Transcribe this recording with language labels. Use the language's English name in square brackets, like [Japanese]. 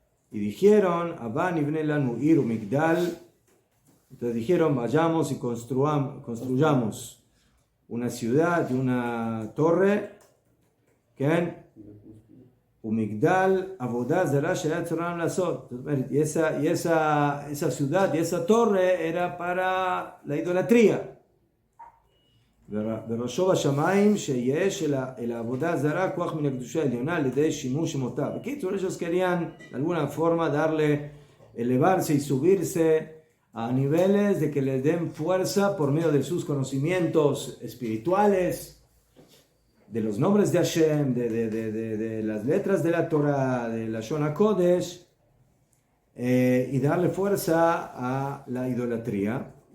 [Spanish] Y dijeron, [Hebrew] Abba nivne lanu ir umigdal. [Spanish] Entonces dijeron, vayamos y construyamos una ciudad y una torre, que [Hebrew] umigdal avodah zarah she'at tzorah lasot. [Spanish] Y esa ciudad y esa torre era para la idolatría. [Hebrew] וראשו בשמיים שיש אל העבודה הזרה כוח מן הקדושה העליונה על ידי שימוש שמותיו. בקיצור, [Spanish] ellos querían de alguna forma elevarse y subirse a niveles de que les den fuerza por medio de sus conocimientos espirituales, de los nombres de Hashem, de las letras de la Torah, de la Lashon HaKodesh, y darle fuerza a la idolatría.